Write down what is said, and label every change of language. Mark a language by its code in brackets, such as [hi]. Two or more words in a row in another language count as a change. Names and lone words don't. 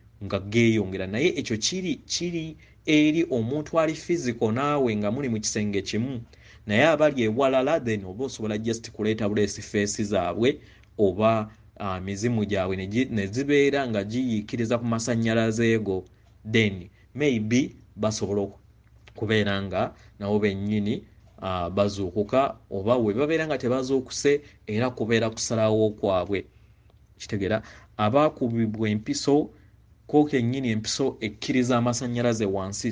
[lg] Nga geeyongera. Naye ekyo kiri, kiri eri omuntu ali physical naawe nga muli mu kisenge kimu. Naye abali ewalala, then oba osobola just kuleeta buleesi face zaabwe oba, ah, mizimu gyabwe ne gi-, ne zibeera nga giyiikiriza ku masannyalaze go. Then maybe basobola oku-, kubeera nga nabo bennyini, ah, bazuukuka, oba we babeera nga tebazuukuse, era kubeera kusalawo kwabwe. Kitegeera? Abaakubibwa empiso, ko kennyini empiso ekkiriza amasannyalaze wansi.